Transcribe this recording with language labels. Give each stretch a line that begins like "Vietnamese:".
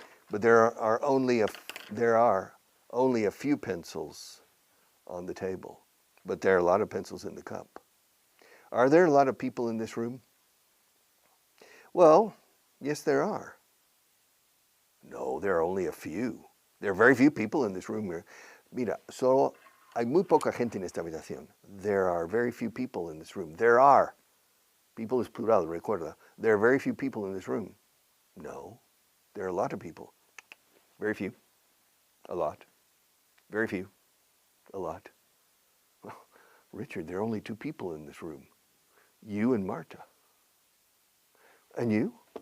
English: But there are only a few pencils on the table. But there are a lot of pencils in the cup. Are there a lot of people in this room? Well, yes, there are. No, there are only a few. There are very few people in this room.
Spanish: Mira, solo hay muy poca gente en esta habitación.
English: There are very few people in this room. There are.
Spanish: People es plural, recuerda.
English: There are very few people in this room. No, there are a lot of people. Very few. A lot. Very few. A lot. Well, Richard, there are only 2 people in this room. You and Marta. And you?